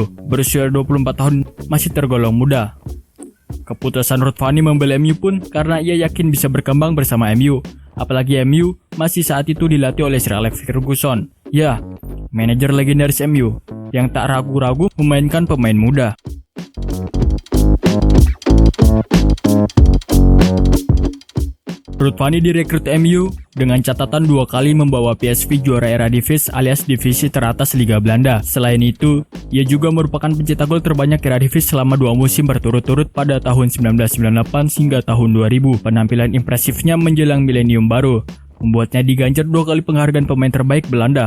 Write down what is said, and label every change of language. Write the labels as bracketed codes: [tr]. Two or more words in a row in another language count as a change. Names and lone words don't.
[id] Berusia 24 tahun masih tergolong muda. Keputusan Ruud van Nistelrooy membela MU pun karena ia yakin bisa berkembang bersama MU. Apalagi MU masih saat itu dilatih oleh Sir Alex Ferguson. Ya, manajer legendaris MU yang tak ragu-ragu memainkan pemain muda. Ruud van Nistelrooy direkrut MU dengan catatan 2 kali membawa PSV juara Eredivisie alias divisi teratas Liga Belanda. Selain itu, ia juga merupakan pencetak gol terbanyak Eredivisie selama 2 musim berturut-turut pada tahun 1998 hingga tahun 2000. Penampilan impresifnya menjelang milenium baru membuatnya diganjar 2 kali penghargaan pemain terbaik Belanda.